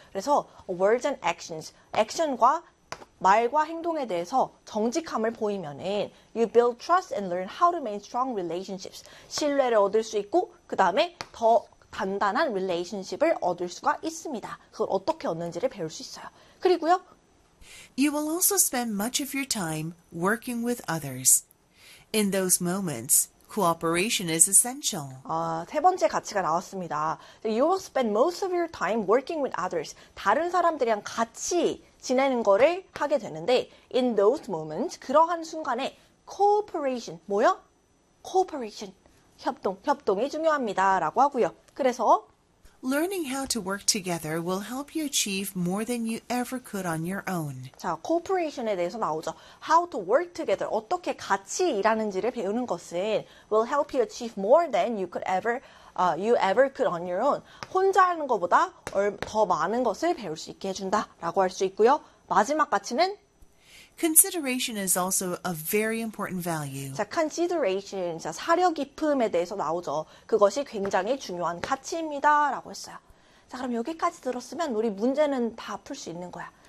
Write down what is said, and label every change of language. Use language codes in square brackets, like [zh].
[en] 그래서 words and actions, [ko] 액션과 말과 행동에 대해서 정직함을 보이면은 [en] you build trust and learn how to maintain strong relationships. [ko] 신뢰를 얻을 수 있고 그다음에 더 단단한 relationship을 얻을 수가 있습니다. 그걸 어떻게 얻는지를 배울 수 있어요. 그리고요. [en] You will also spend much of your time working with others. In those moments, cooperation is essential. [ko] 세 번째 가치가 나왔습니다. [en] You will spend most of your time working with others. [ko] 다른 사람들이랑 같이 지내는 거를 하게 되는데, [en] in those moments, [ko] 그러한 순간에 cooperation, 뭐요? cooperation, 협동, 협동이 중요합니다. 라고 하고요. 그래서, [en] Learning how to work together will help you achieve more than you ever could on your own. [ko] 자, cooperation에 대해서 나오죠. [en] How to work together, [ko] 어떻게 같이 일하는지를 배우는 것은 [en] will help you achieve more than you could ever, you ever could on your own. [ko] 혼자 하는 것보다 더 많은 것을 배울 수 있게 해준다라고 할수 있고요. 마지막 가치는 [en] Consideration is also a very important value. [ko] 자, consideration, 자, 사려 깊음에 대해서 나오죠. 그것이 굉장히 중요한 가치입니다라고 했어요. 자, 그럼 여기까지 들었으면 우리 문제는 다풀수 있는 거야.